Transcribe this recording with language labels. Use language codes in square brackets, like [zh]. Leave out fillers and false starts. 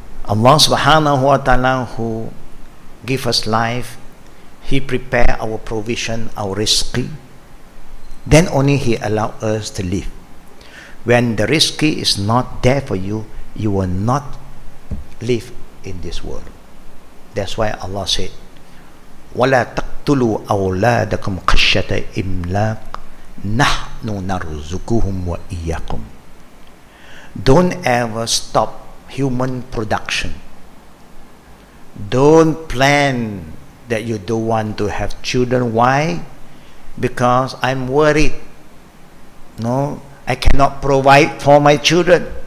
[en] Allah subhanahu wa ta'ala, who give us life, He prepare our provision, our rizqi, then only He allow us to live. When the rizqi is not there for you, you will not live in this world. That's why Allah said, [ar] وَلَا تَقْتُلُوا أَوْلَادَكُمْ خَشْيَةَ إِمْلَاقٍ نَحْنُ نَرْزُقُهُمْ وَإِيَّاكُمْ. [en] Don't ever stop human production. Don't plan that you don't want to have children. Why? Because I'm worried. No, I cannot provide for my children.